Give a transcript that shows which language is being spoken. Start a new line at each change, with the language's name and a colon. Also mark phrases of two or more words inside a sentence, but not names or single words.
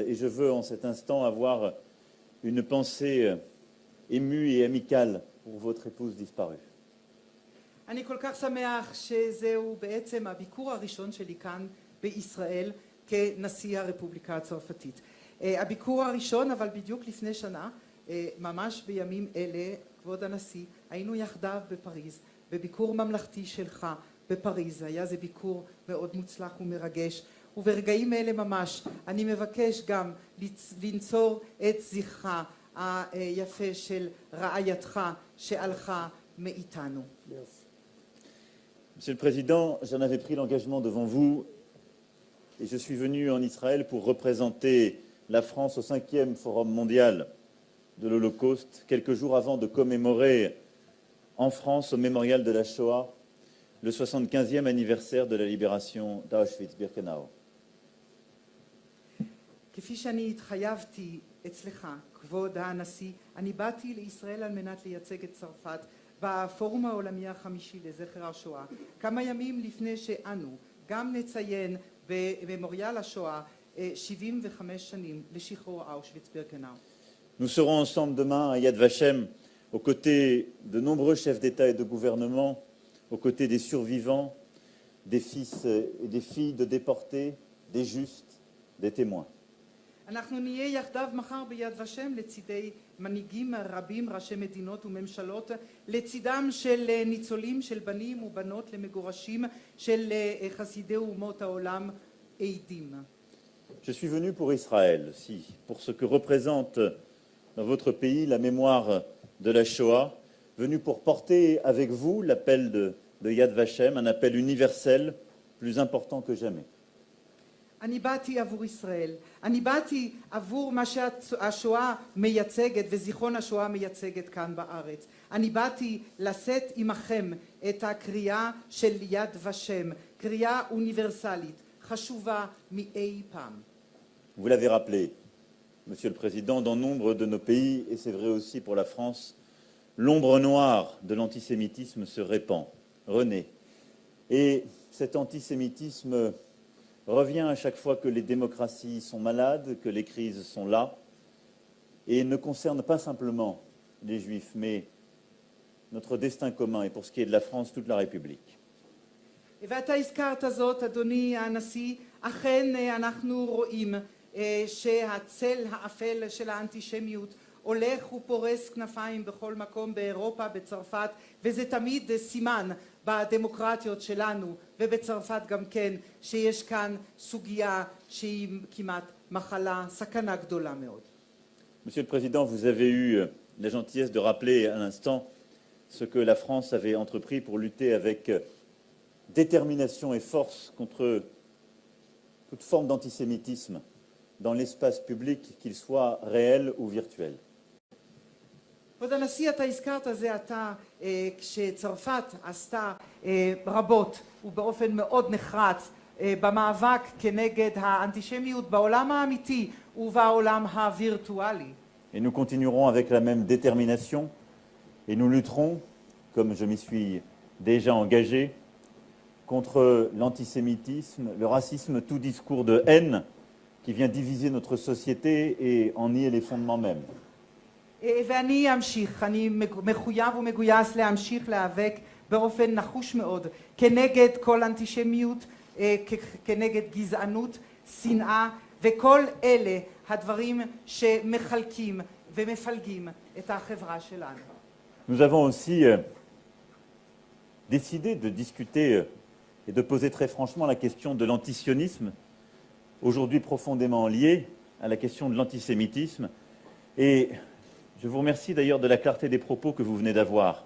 French: Et je veux en cet instant avoir une pensée émue et amicale pour votre épouse disparue.
Hebrew: אני כל כך שמח שזהו בעצם הביקור הראשון שלי כאן בישראל כנשיא הרפובליקה הצרפתית. הביקור הראשון, אבל בדיוק לפני שנה, ממש בימים אלה, כבוד הנשיא, היינו יחדיו בפריז, בביקור ממלכתי שלך בפריז. היה זה ביקור מאוד מוצלח ומרגש, וברגעים אלה ממש אני מבקש גם לנצור את זכרה היפה של רעייתך שהלכה מאיתנו.
French: Monsieur le Président, j'en avais pris l'engagement devant vous et je suis venu en Israël pour représenter la France au 5e Forum mondial de l'Holocauste, quelques jours avant de commémorer en France, au mémorial de la Shoah, le 75e anniversaire de la libération d'Auschwitz-Birkenau.
Hebrew: כפי שאני התחייבתי אצלך, כבוד הנשיא, אני באתי לישראל על מנת לייצג את צרפת בפורום העולמי החמישי לזכר השואה, כמה ימים לפני שאנו גם נציין בממוריאל השואה 75 שנים לשחרור אושוויץ-בירקנאו.
French: Nous serons ensemble demain à Yad Vashem, aux côtés de nombreux chefs d'État et de gouvernement, aux côtés des survivants, des fils et des filles de déportés, des justes, des témoins.
Hebrew: אנחנו נהיה יחדיו מחר ביד ושם לצידי מנהיגים רבים, ראשי מדינות וממשלות, לצידם של ניצולים, של בנים ובנות למגורשים, של חסידי אומות העולם עדים.
French: Je suis venu pour Israël aussi, pour ce que représente dans votre pays la mémoire de la Shoah, venu pour porter avec vous l'appel de Yad Vashem, un appel universel plus important que jamais.
Hebrew: אני באתי עבור ישראל, אני באתי עבור מה שהשואה מייצגת וזיכרון השואה מייצגת כאן בארץ. אני באתי לשאת עמכם את הקריאה של יד ושם, קריאה אוניברסלית, חשובה מאי פעם.
French: Vous l'avez rappelé, Monsieur le Président, dans nombre de nos pays, et c'est vrai aussi pour la France, l'ombre noire de l'antisémitisme se répand, renaît. Et cet antisémitisme revient à chaque fois que les démocraties sont malades, que les crises sont là, et ne concerne pas simplement les Juifs, mais notre destin commun, et pour ce qui est de la France, toute la République.
Hebrew: ואתה הזכרת זאת, אדוני הנשיא, אכן אנחנו רואים שהצל האפל של האנטישמיות הולך ופורס כנפיים בכל מקום באירופה, בצרפת, וזה תמיד סימן בדמוקרטיות שלנו ובצרפת גם כן שיש כאן סוגיה שהיא כמעט מחלה, סכנה גדולה מאוד.
French: Monsieur le Président, vous avez eu la gentillesse de rappeler à l'instant ce que la France avait entrepris pour lutter avec détermination et force contre toute forme d'antisémitisme dans l'espace public, qu'il soit réel ou virtuel.
Hebrew: כבוד הנשיא, אתה הזכרת זה עתה כשצרפת עשתה רבות ובאופן מאוד נחרץ במאבק כנגד האנטישמיות בעולם האמיתי ובעולם הווירטואלי.
French: Et nous continuerons avec la même détermination et nous lutterons, comme je m'y suis déjà engagé, contre l'antisémitisme, le racisme, tout discours de haine qui vient diviser notre société et en nier les fondements mêmes.
Hebrew: ואני אמשיך, אני מחויב ומגויס להמשיך להיאבק באופן נחוש מאוד כנגד כל אנטישמיות, כנגד גזענות, שנאה וכל אלה הדברים שמחלקים ומפלגים את החברה שלנו.
French: Nous avons aussi décidé de discuter et de poser très franchement la question de l'antisionisme, aujourd'hui profondément liée à la question de l'antisémitisme. Et je vous remercie d'ailleurs de la clarté des propos que vous venez d'avoir.